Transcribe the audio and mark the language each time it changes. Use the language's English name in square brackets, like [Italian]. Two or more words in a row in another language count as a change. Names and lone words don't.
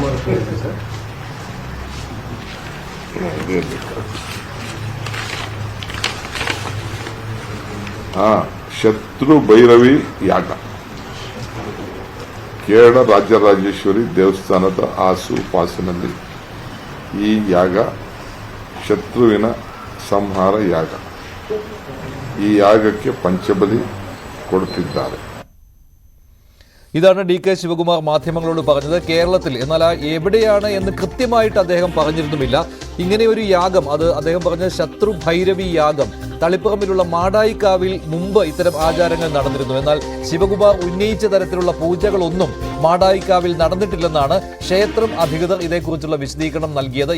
[Kannada] ಶತ್ರು ಭೈರವಿ ಯಾಗ ಕೇರಳ ರಾಜರಾಜೇಶ್ವರಿ ದೇವಸ್ಥಾನದ ಆಸುಪಾಸಿನಲ್ಲಿ ಈ ಯಾಗ ಶತ್ರುವಿನ ಸಂಹಾರ ಯಾಗ. ಈ ಯಾಗಕ್ಕೆ ಪಂಚಬಲಿ ಕೊಡುತ್ತಿದ್ದಾರೆ. [Malayalam] ഇതാണ് DK ശിവകുമാർ മാധ്യമങ്ങളോട് പറഞ്ഞത്. കേരളത്തിൽ എന്നാൽ എവിടെയാണ് എന്ന് കൃത്യമായിട്ട് അദ്ദേഹം പറഞ്ഞിരുന്നുമില്ല. ഇങ്ങനെ ഒരു യാഗം, അത് അദ്ദേഹം പറഞ്ഞ ശത്രു ഭൈരവി യാഗം തളിപ്പറമ്പിലുള്ള മാടായിക്കാവിൽ മുമ്പ് ഇത്തരം ആചാരങ്ങൾ നടന്നിരുന്നു. എന്നാൽ ശിവകുമാർ ഉന്നയിച്ച തരത്തിലുള്ള പൂജകളൊന്നും മാടായിക്കാവിൽ നടന്നിട്ടില്ലെന്നാണ് ക്ഷേത്രം അധികൃതർ ഇതേക്കുറിച്ചുള്ള വിശദീകരണം നൽകിയത്.